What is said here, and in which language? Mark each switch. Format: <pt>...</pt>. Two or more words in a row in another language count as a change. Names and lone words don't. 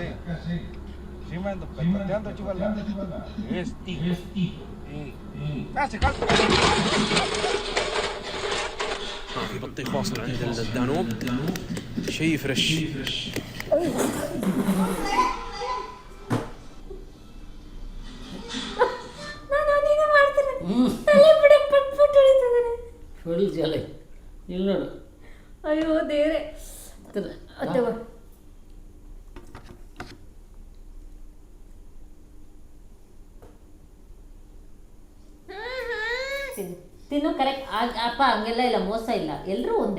<es>Sí, me ando petateando, chivala. Casi, casi.</es> <ar>بطيخ واصل عند الدانوب شيء فريش</ar> <kn>ಫುಲ್ ಜಲೆ ಇಲ್ಲಿ ನೋಡು ಅಯ್ಯೋ ದೇವ್ರೆ ತಗೋ ತಿನ್ನು ಕರೆಕ್ಟ್ ಅಪ್ಪ ಹಂಗೆಲ್ಲ ಇಲ್ಲ ಮೋಸ ಇಲ್ಲ ಎಲ್ಲರೂ ಒಂದೇ</kn>